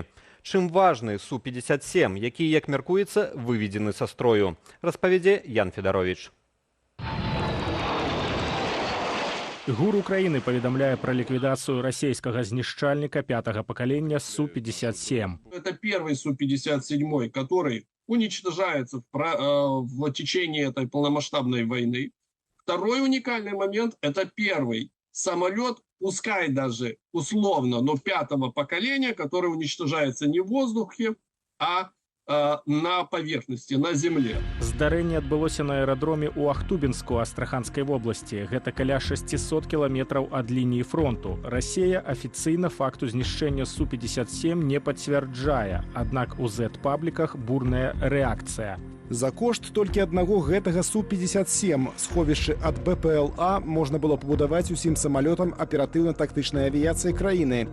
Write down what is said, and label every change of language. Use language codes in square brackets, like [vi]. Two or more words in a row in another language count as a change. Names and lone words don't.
[be] Чым важны Су-57, які, як мяркуецца, выведзены са строю, распавядзе Ян Федаровіч. ГУР Украины паведамляе пра ліквідацыю расійскага знішчальніка 5-го пакалення Су-57. [ru] Это первый Су-57, который уничтожается в течение этой полномасштабной войны. Второй уникальный момент – это первый самолет, пускай даже условно, но 5-го поколения, который уничтожается не в воздухе, а на поверхности, на земле. [be] Здарэнне адбылося на аэрадроме ў Ахтубінску Астраханскай вобласці. Гэта каля 600 кіламетраў ад лініі фронту. Расія афіцыйна факту знішчэння Су-57 не пацвярджае, аднак у Z-пабліках бурная рэакцыя. За кошт толькі аднаго гэтага Су-57 сховішчы ад БПЛА можна было пабудаваць усім самалётам аператыўна-тактычнай авіяцыі краіны.